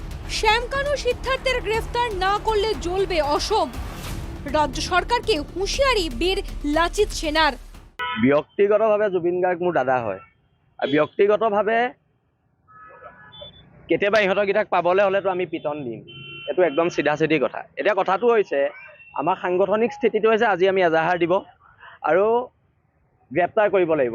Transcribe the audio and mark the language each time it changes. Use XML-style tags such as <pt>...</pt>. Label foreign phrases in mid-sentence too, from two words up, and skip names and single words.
<bn>শ্যামকানু সিদ্ধার্থের গ্রেফতার না করলে জ্বলবে অসম। রাজ্য সরকারকে হুঁশিয়ারি বীর লাচিত সেনার।</bn> <as>ব্যক্তিগতভাৱে জুবিন গাৰ্গ মোৰ দাদা হয় আৰু ব্যক্তিগতভাৱে কেতিয়াবা ইহঁতকেইটাক পাবলৈ হ'লেতো আমি পিটন দিম, এইটো একদম চিধা চিধি কথা। এতিয়া কথাটো হৈছে আমাৰ সাংগঠনিক স্থিতিটো হৈছে আজি আমি এজাহাৰ দিব আৰু গ্ৰেপ্তাৰ কৰিব লাগিব।</as>